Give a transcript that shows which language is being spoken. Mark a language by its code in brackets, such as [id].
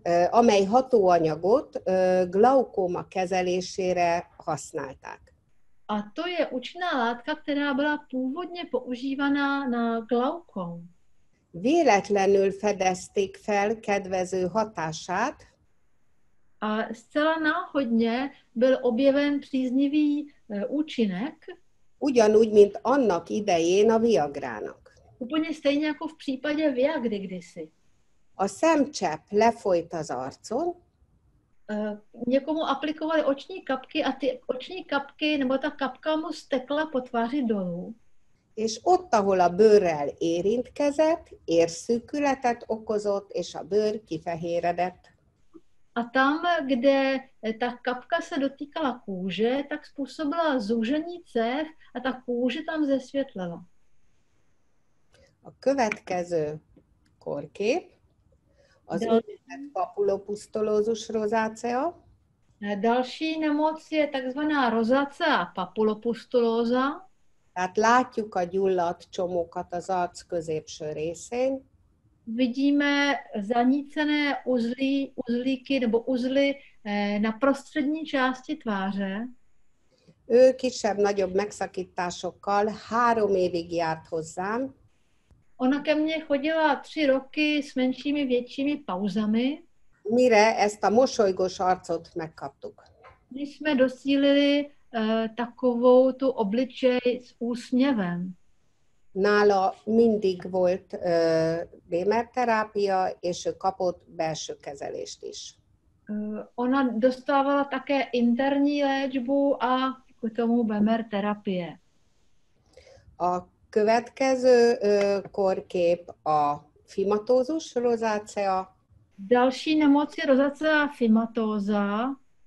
[hu] amely hatóanyagot glaukóma kezelésére használták. [cs] A to je účinná látka, která byla původně používaná na glaukom. [hu] Véletlenül fedezték fel kedvező hatását. [cs] A zcela náhodně byl objeven příznivý účinek. [hu] Ugyanúgy, mint annak idején a Viagrának. [cs] Úplně stejně jako v případě Viagry kdysi. [hu] A szemcsepp lefolyt az arcon. [cs] Někomu aplikovali oční kapky a ty oční kapky, nebo ta kapka mu stekla po tváři dolů. [hu] És ott, ahol a bőrrel érintkezett, érszűkületet okozott, és a bőr kifehéredett. [cs] A tam, kde ta kapka se dotýkala kůže, tak způsobila zúžení cév a ta kůže tam zesvětlila. [hu] A következő korkép az úgynevezett papulopusztolózus rozácea. [cs] Další nemoc je takzvaná rozácea papulopustulóza. [hu] Tehát látjuk a gyulladt csomókat az arc középső részén. [cs] Vidíme zanícené uzlíky nebo uzly na prostřední části tváře. [hu] Ő kisebb-nagyobb megszakításokkal 3 évig járt hozzám. [cs] Ona ke mně chodila 3 roky s menšími, většími pauzami. [hu] Mire ezt a mosolygós arcot megkaptuk. [cs] My jsme docílili takovou tu obličej s úsměvem. [hu] Nála mindig volt Bémer terápia, és ő kapott belső kezelést is. [cs] Ona dostávala také interní léčbu a k tomu Bemer terapie. [hu] A következő korkép a fimatózus rozácea. [cs] Další nemoc je rozácea fimatóza.